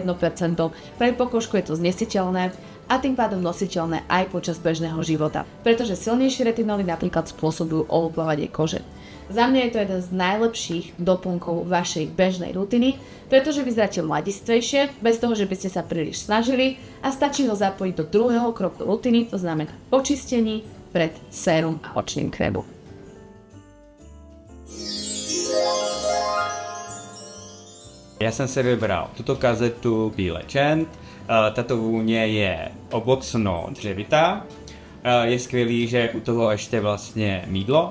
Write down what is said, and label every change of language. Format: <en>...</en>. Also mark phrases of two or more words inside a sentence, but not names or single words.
<sk>Pre pokožku je to znesiteľné a tým pádom nositeľné aj počas bežného života, pretože silnejšie retinoly napríklad spôsobujú olupľovanie kože. Za mňa je to jeden z najlepších doplnkov vašej bežnej rutiny, pretože vyzeráte mladistvejšie, bez toho, že by ste sa príliš snažili a stačí ho zapojiť do druhého kroku rutiny, to znamená počistení pred sérum a očným krémom.</sk> <cs>Já jsem si vybral tuto kazetu Bílé Čent. Tato vůně je ovocno dřevitá. Je skvělý, že u toho ještě vlastně mýdlo.</cs>